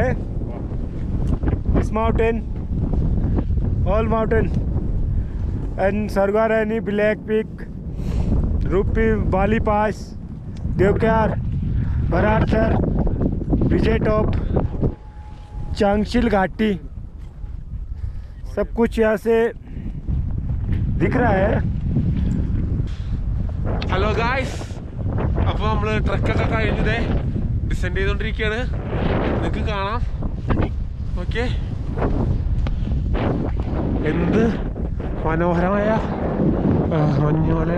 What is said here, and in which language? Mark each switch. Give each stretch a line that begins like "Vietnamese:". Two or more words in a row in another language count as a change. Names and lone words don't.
Hindi: इस माउंटेन,
English: all mountain and
Hindi: सरगारानी, ब्लैक पीक, रूपी, बाली पास, देवक्यार, बरारसर, विजय टॉप, चांगशिल घाटी, सब कुछ यहाँ से दिख रहा है.
English: hello guys,
Malayalam: അപ്പോൾ നമ്മൾ ട്രക്കൊക്കെ കഴിഞ്ഞതേ ഡിസെൻഡ് ചെയ്തുകൊണ്ടിരിക്കുകയാണ്. നിങ്ങൾക്ക് കാണാം. ഓക്കെ, എന്ത് മനോഹരമായ മഞ്ഞുമലയാണ്.